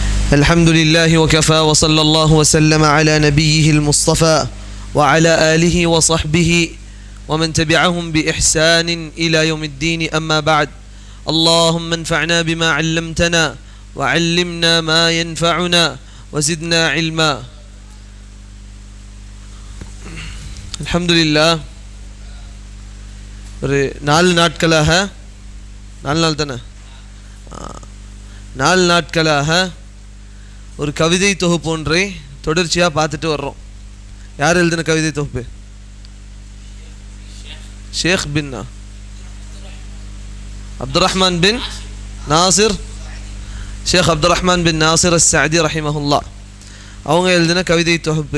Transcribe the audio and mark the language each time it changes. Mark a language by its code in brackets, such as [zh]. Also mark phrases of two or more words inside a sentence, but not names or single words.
[ar] الحمد لله وكفى وصلى الله وسلم على نبيه المصطفى وعلى آله وصحبه ومن تبعهم بإحسان إلى يوم الدين أما بعد اللهم انفعنا بما علمتنا وعلمنا ما ينفعنا وزدنا علما. الحمد لله. [ta] ஒரு 4 நாட்களாக ஒரு கவிதை தொகுப்பு ஒன்றை தொடர்ச்சியாக பார்த்துட்டு வர்றோம். யார் எழுதின கவிதை தொகுப்பு? ஷேக் பின் அப்துர்ரஹ்மான் பின் நாசிர், ஷேக் அப்துர்ரஹ்மான் பின் நாசிர் அஸ்-சஅதி ரஹிமஹுல்லா அவங்க எழுதின கவிதை தொகுப்பு.